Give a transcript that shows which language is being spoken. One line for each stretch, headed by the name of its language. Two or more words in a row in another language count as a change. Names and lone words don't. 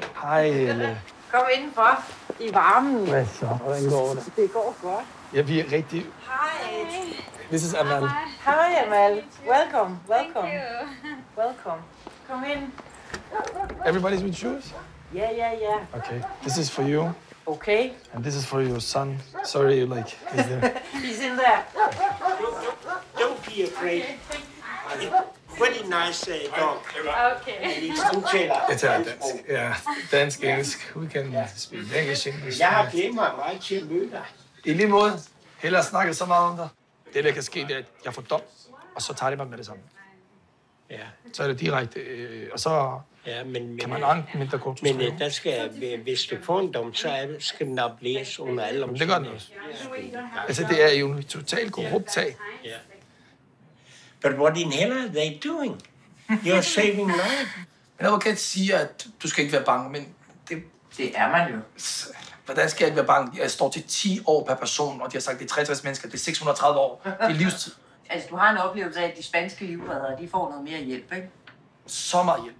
Danish: Hej, Helle. Kom indenfor i varmen. Hvad så? Hvordan går det? Det går godt. Ja, vi er rigtig... Hej.
English: This is Amal. Hej, Amal. Welcome. Welcome.
Danish: Kom ind.
English: Everybody's with shoes? Yeah. Okay. This is for you. Okay. And this is for your son. Sorry, he's there. He's in there. Don't be afraid. Very nice dog. Okay.
Danish: Jeg tager dansk. Ja, dansk, engelsk.
English: We can speak English.
Danish: Jeg har glemt mig meget til at møde dig. I lige måde. Hellere snakket så meget om dig. Det, der kan ske, det er, at jeg får dom, og så tager de mig med det samme. Ja. Så er det direkte, og så kan man anke mindre kort. Men der skal, hvis du får en dom, så skal den appelleres under alle omstændigheder. Det gør den også. Altså, det er jo en totalt korrupt sag. Ja.
English: But what in hell are they doing? You're saving life.
Danish: Men advokat siger, at du skal ikke være bange, men det er man jo. Hvordan skal jeg ikke være bange? Jeg står til 10 år per person, og de har sagt, det er 63 mennesker, det er 630 år. Det er livstid. Altså, du har en oplevelse af, at de spanske livreddere, de får noget mere hjælp, ikke? Så meget hjælp.